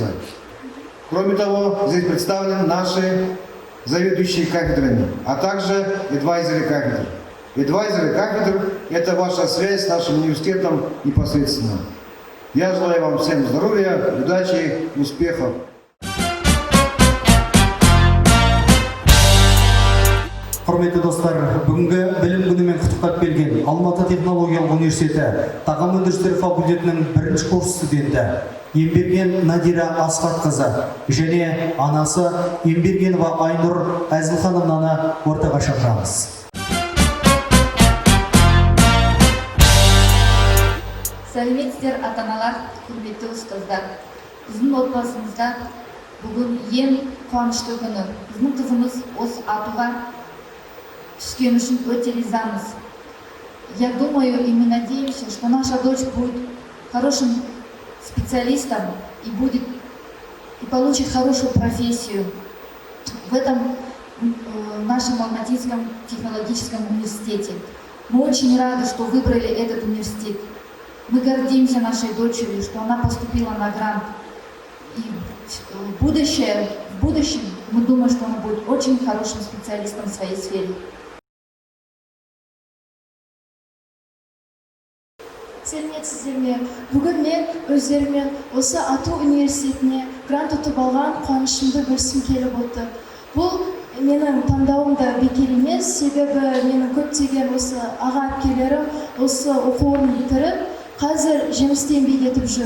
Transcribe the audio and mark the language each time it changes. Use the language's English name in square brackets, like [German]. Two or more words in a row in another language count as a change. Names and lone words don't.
[Russian] Кроме того, здесь представлены наши заведующие кафедрами, а также эдвайзеры кафедр. Эдвайзеры кафедр – это ваша связь с нашим университетом непосредственно. Я желаю вам всем здоровья, удачи, успехов. [Kazakh] Құрметті достар, бүгінгі білім күнімен құттықтап келген Алматы технологиялық университеті тағам өндірістері факультетінің 1-ші курс студенті Емберген Надира Асхатқызы және анасы Ембергенова Айнұр Әзілханымнаны ортаға шақырамыз. Сәлеметсіздер ата-аналар, құрметті ұстаздар. Біздің отбасымызда бүгін ең қуанышты күні. Біздің қызымыз осы атуға түскен үшін өте ризамыз. [Russian] Я думаю и мы надеемся, что наша дочь будет хорошим специалистом и получит хорошую профессию в этом нашем Алматинском технологическом университете. Мы очень рады, что выбрали этот университет. Мы гордимся нашей дочерью, что она поступила на грант. И в будущем мы думаем, что она будет очень хорошим специалистом в своей сфере. [Kazakh] Сәлеметсіздер ме? Бүгін мен өздерімен осы Ату университетіне грант ұтып алған қуанышымды бөліскім келіп отыр. Бұл менің таңдауым да бекер емес, себебі менің көптеген осы аға әпкелерім осы оқу орнын бітіріп, қазір жемісті еңбек етіп жүр.